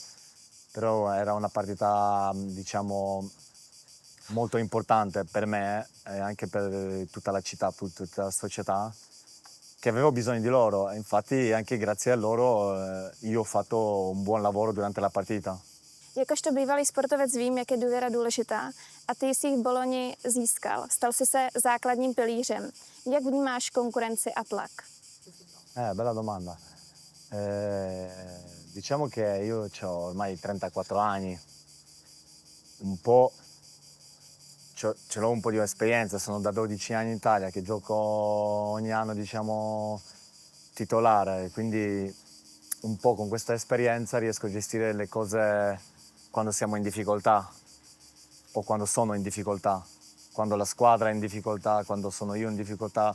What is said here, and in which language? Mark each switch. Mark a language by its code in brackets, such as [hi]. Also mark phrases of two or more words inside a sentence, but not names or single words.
[it] Però era una partita, diciamo, molto importante per me e anche per tutta la città, per tutta la società, che avevo bisogno di loro. Infatti anche grazie a loro io ho fatto un buon lavoro durante la partita. [cs] Jakožto bývalý sportovec vím, jak je důvěra důležitá a ty jsi ji v Boloni získal. Stal jsi se základním pilířem. Jak vnímáš konkurenci a tlak? [it] Bella domanda. Diciamo che io ho ormai 34 anni, un po' ce l'ho un po' di esperienza, sono da 12 anni in Italia che gioco ogni anno, diciamo, titolare, quindi un po' con questa esperienza riesco a gestire le cose quando siamo in difficoltà o quando sono in difficoltà, quando la squadra è in difficoltà, quando sono io in difficoltà.